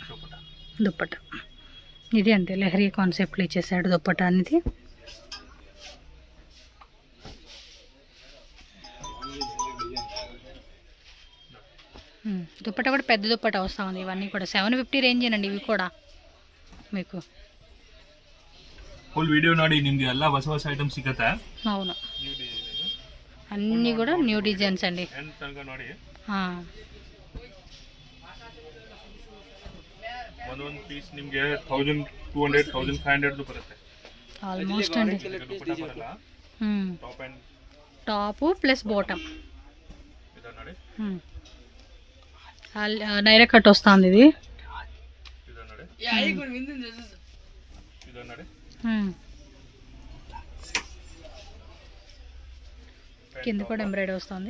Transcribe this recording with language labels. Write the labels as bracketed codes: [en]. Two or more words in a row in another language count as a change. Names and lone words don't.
[te] దుప్పట ఇది అంతే లెహరీ కాన్సెప్ట్లో ఇచ్చేసాడు దుప్పట అనేది. దుప్పట కూడా పెద్ద దుప్పట వస్తూ ఉంది. ఇవన్నీ కూడా 750 రేంజేనండి. ఇవి కూడా మీకు [en] full video [kn] ನೋಡಿ ನಿಮಗೆ ಎಲ್ಲ ಹೊಸ ಹೊಸ ಐಟಮ್ಸ್ ಸಿಗುತ್ತೆ. [te] అవును, అన్నీ కూడా [en] new designs [te] అండి. [kn] ನೋಡಿ ಒಂದೊಂದು ಪೀಸ್ ನಿಮಗೆ 1200 1500 ಬರುತ್ತೆ [te] ఆల్మోస్ట్ అండి. [en] top plus bottom [te] నైరా కట్ వస్తుంది ఇది. కింద కూడా ఎంబ్రాయిడరీ వస్తుంది.